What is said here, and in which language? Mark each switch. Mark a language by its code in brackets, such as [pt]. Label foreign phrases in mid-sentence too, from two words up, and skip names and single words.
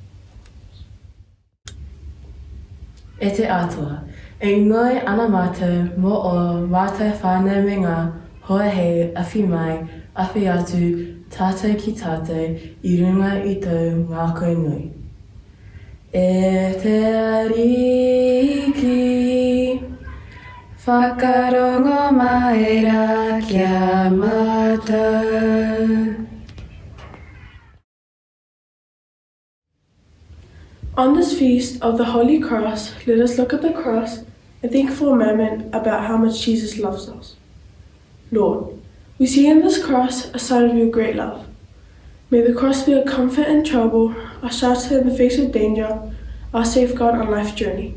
[mi] E te atua, e ngoi ana mātou mo o mātou whānau me ngā hoa hei awhi mai, awhi atu, tātou ki tātou, I runga I tau ngā koe nui. E te ariki, whakarongo mai rā kia mātou. [en] On this feast of the Holy Cross, let us look at the cross and think for a moment about how much Jesus loves us. Lord, we see in this cross a sign of your great love. May the cross be a comfort in trouble, a shelter in the face of danger, our safeguard on life's journey.